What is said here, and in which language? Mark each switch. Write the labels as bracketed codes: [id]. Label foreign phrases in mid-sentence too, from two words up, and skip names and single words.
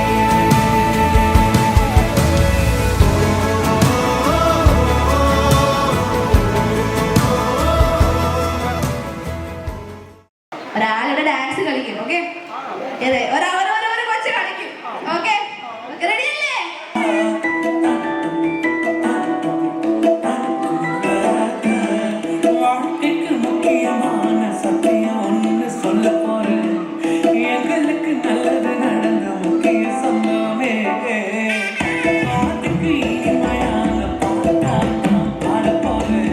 [ml] ഒരാളുടെ ഡാൻസ് കളിക്കും. ഓക്കെ, ഒരു കൊച്ചു കളിക്കും. ഓക്കെ, റെഡിയല്ലേ? [ta] வாழ்க்கைக்கு முக்கியமான சத்தியம் ஒன்று சொல்ல போறேன். எங்களுக்கு நல்லது நடந்த முக்கிய சம்பவமே அதுக்கு இனிமையான பாட்டால் நான் பாட போறேன்.